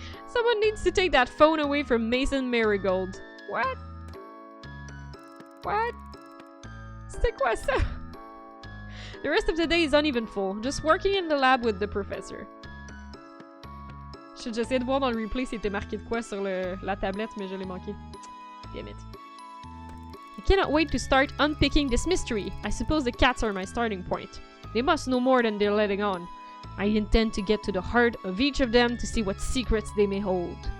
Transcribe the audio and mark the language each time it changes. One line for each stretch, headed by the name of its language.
English: Someone needs to take that phone away from Mason Marigold. What? What?
French: C'était quoi ça?
English: The rest of the day is uneventful, just working in the lab with the professor.
French: J'essayais de voir dans le replay s'il était marqué de quoi sur la tablette, mais je l'ai manqué.
English: Damn it. I cannot wait to start unpicking this mystery. I suppose the cats are my starting point. They must know more than they're letting on. I intend to get to the heart of each of them to see what secrets they may hold.